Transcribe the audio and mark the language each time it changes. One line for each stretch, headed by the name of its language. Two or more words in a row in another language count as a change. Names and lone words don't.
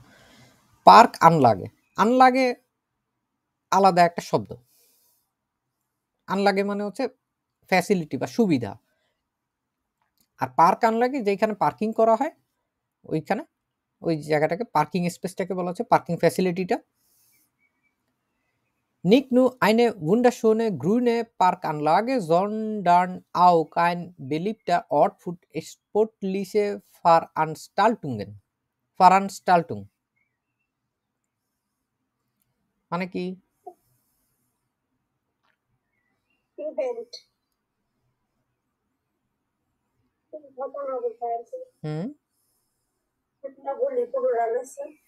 Bangla: পার্ক আনলাগে, আনলাগে আলাদা একটা শব্দ। আনলাগে মানে হচ্ছে ফ্যাসিলিটি বা সুবিধা, আর পার্ক আনলাগে যেখানে পার্কিং করা হয় ওইখানে, ওই জায়গাটাকে
English: parking spaceটাকে
Bangla: বলা হচ্ছে
English: parking facilityটা।
German: Nicht nur eine wunderschöne grüne Parkanlage, sondern auch ein beliebter Ort für sportliche Veranstaltungen.
Bangla: Veranstaltung মানে কি? ইভেন্ট ঘটনা বোঝাচ্ছে। এটা বলি পুরোটার আছে।